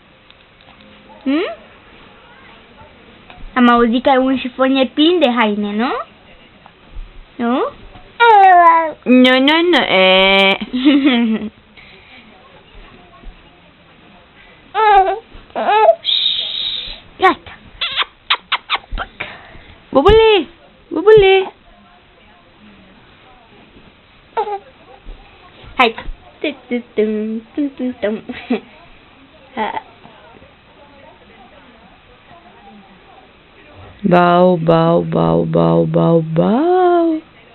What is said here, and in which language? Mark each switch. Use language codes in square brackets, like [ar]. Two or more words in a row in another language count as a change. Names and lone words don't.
[ro] Am auzit că ai un șifonier plin de haine, nu? Nu? Nu. Gata. Bubule. Bubule. Hai. Tum. Bau, bau, bau, bau, bau, bau.